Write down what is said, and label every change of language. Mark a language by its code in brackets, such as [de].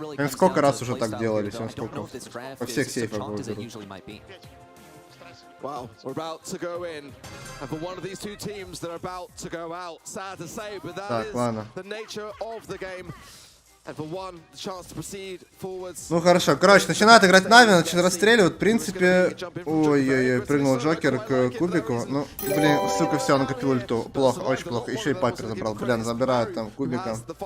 [ru] Сколько раз уже так делали, сколько? Во всех сейфах выиграют. [en] Wow, we're about to go in, and for one of these two teams, they're about to go out. Sad to say, but that is the nature of the game. And for one, the chance to proceed forwards. [ru] Ну хорошо, короче, начинают играть Нави, начинают расстреливать. В принципе, ой-ой-ой, прыгнул Джокер к кубику. Ну, блин, сука, все, накопил ульту. Плохо, очень плохо. Еще и Пайпер забрал. Блин, забирают там кубика.